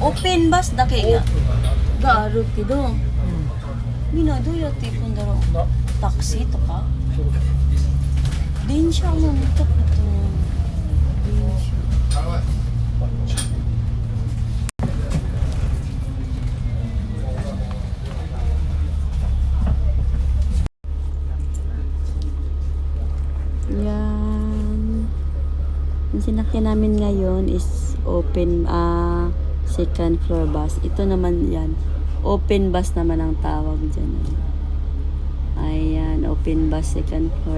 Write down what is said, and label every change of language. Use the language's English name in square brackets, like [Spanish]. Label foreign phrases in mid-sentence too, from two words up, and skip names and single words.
[Japanese] オープンバスだけがあるけど、みんなどうやって行くんだろう。タクシーとか？電車も見たことない。電車。Yan. [Filipino] Yung sinakyan namin ngayon is [English] open second floor bus. [Filipino] Ito naman yan. [English] Open bus [Filipino] naman ang tawag dyan. Ayan, [English] open bus second floor.